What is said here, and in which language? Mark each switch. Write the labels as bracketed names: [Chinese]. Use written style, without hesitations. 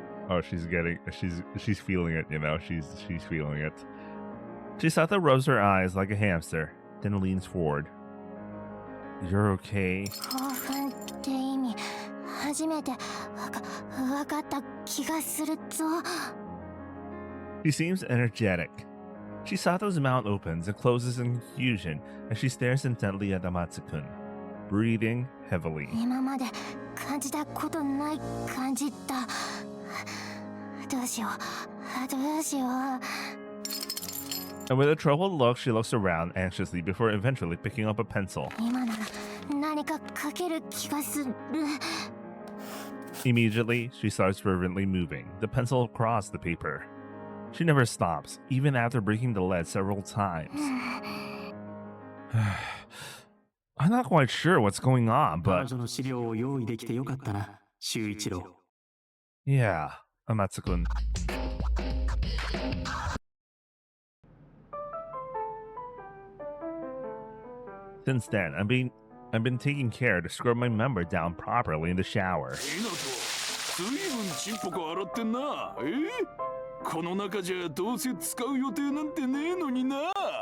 [English] Oh, she's feeling it, you know, she's feeling it. Chisato rubs her eyes like a hamster, then leans forward. You're okay? [Japanese] 興奮って意味初めてわかった気がするぞ。 [English] She seems energetic. Chisato's mouth opens and closes in confusion as she stares intently at Amatsu-kun, breathing heavily. [Japanese] 今まで感じたことない感じだ。どうしようどうしよう。 [English] And with a troubled look, she looks around anxiously before eventually picking up a pencil. [Japanese] 今なら何か書ける気がする。 [English] Immediately, she starts fervently moving the pencil across the paper. She never stops, even after breaking the lead several times. I'm not quite sure what's going on, [Japanese] 彼 [English] but [Japanese] 女の資料を用意できてよかったな、修一郎。 [English] yeah, Amatsu-kun. Since then, I've been taking care to scrub my member down properly in the shower. [Japanese] 随分ちんぽこ洗ってんな。この中じゃどうせ使う予定なんてねえのにな。